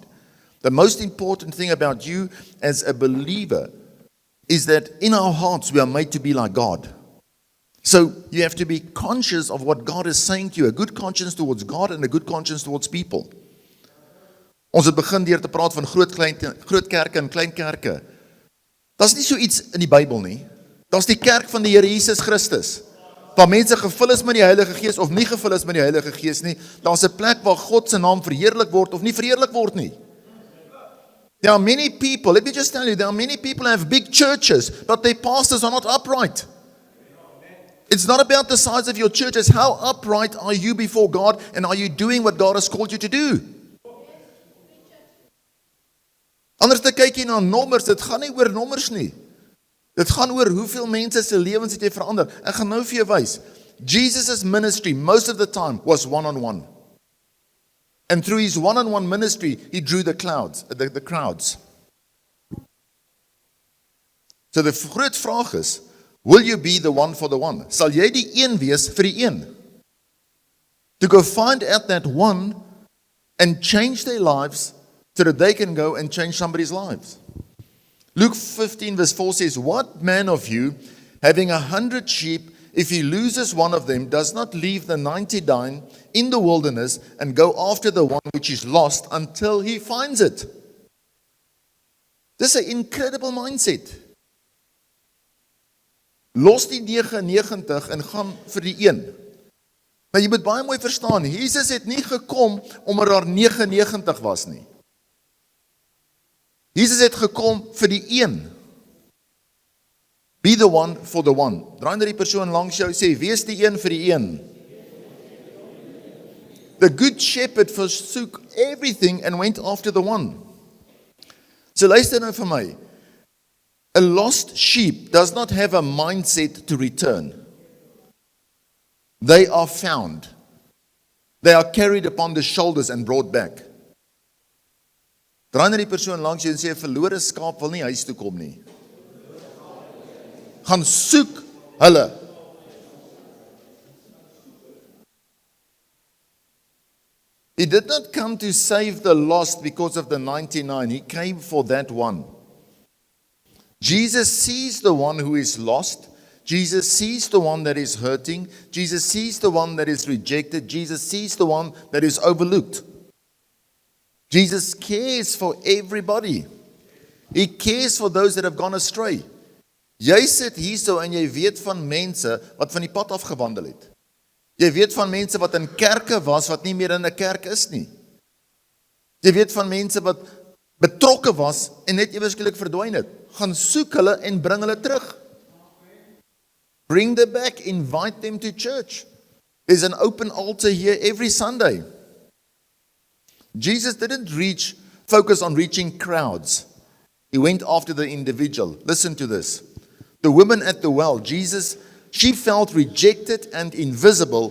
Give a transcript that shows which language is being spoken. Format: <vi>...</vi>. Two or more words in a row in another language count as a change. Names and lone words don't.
<en>The most important thing about you as a believer is that in our hearts we are made to be like God. So you have to be conscious of what God is saying to you, a good conscience towards God and a good conscience towards people.</en> <af>Ons het begin deur te praat van groot kerke en klein kerke. Daar's nie so iets in die Bybel nie. Daar's die kerk van die Here Jesus Christus. Waar mense gevul is met die Heilige Gees of nie gevul is met die Heilige Gees nie. Daar's 'n plek waar God se naam verheerlik word of nie verheerlik word nie.</af> <en>There are many people, let me just tell you, there are many people who have big churches, but their pastors are not upright. It's not about the size of your churches. How upright are you before God, and are you doing what God has called you to do?</en> <af>Anders te kyk jy na nommers, dit gaan nie oor nommers nie. Dit gaan oor hoeveel mense se lewens het jy verander. Ek gaan nou vir jou wys.</af> <en>Jesus' ministry, most of the time, was one-on-one. And through his one-on-one ministry, he drew the crowds. So the</en> <af>groot vraag is,</af> <en>will you be the one for the one?</en> <af>Sal jy die een wees vir die een?</af> <en>To go find out that one and change their lives so that they can go and change somebody's lives. Luke 15 verse 4 says, What man of you, having 100 sheep, if he loses one of them, does not leave the 99 in the wilderness and go after the one which is lost until he finds it? This is an incredible mindset.</en> <af>Los die 99 en gaan vir die een. Nou jy moet baie mooi verstaan, Jesus het nie gekom omdat daar 99 was nie. Jesus het gekom vir die een.</af> <en>Be the one for the one.</en> <af>Draai na die persoon langs jou, sê, wees die een vir die een.</af> <en>The good shepherd forsook everything and went after the one.</en> <af>So luister nou vir my.</af> <en>A lost sheep does not have a mindset to return. They are found. They are carried upon the shoulders and brought back.</en> <af>Draai na die persoon langs jou en sê, 'n verlore skaap wil nie huis toe kom nie. Gaan soek hulle.</af> <en>He did not come to save the lost because of the 99. He came for that one. Jesus sees the one who is lost. Jesus sees the one that is hurting. Jesus sees the one that is rejected. Jesus sees the one that is overlooked. Jesus cares for everybody. He cares for those that have gone astray.</en> <af>Jy sit hierso en jy weet van mense wat van die pad af gewandel het. Jy weet van mense wat in kerke was wat nie meer in 'n kerk is nie. Jy weet van mense wat betrokke was en net eweskielik verdwyn het. Gaan soek hulle en bring hulle terug.</af> <en>Bring them back, invite them to church. There's an open altar here every Sunday. Jesus didn't focus on reaching crowds. He went after the individual. Listen to this. The woman at the well, she felt rejected and invisible.</en>